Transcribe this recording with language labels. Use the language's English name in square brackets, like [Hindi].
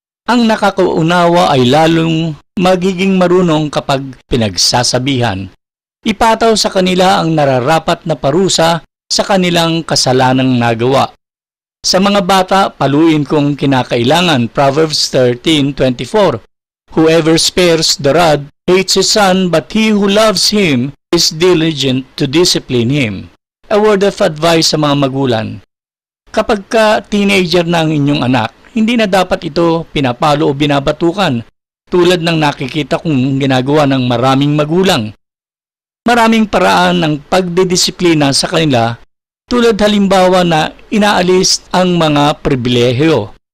[Filipino] Ang nakakaunawa ay lalong magiging marunong kapag pinagsasabihan. Ipataw sa kanila ang nararapat na parusa sa kanilang kasalanang nagawa. Sa mga bata, paluin kong kinakailangan. [English] Proverbs 13:24. Whoever spares the rod hates his son, but he who loves him is diligent to discipline him. A word of advice [Filipino] sa mga magulang. Kapag teenager na ang inyong anak, hindi na dapat ito pinapalo o binabatukan tulad ng nakikita kong ginagawa ng maraming magulang. Maraming paraan ng pagdidisiplina sa kanila tulad halimbawa na inaalis ang mga pribilehiyo.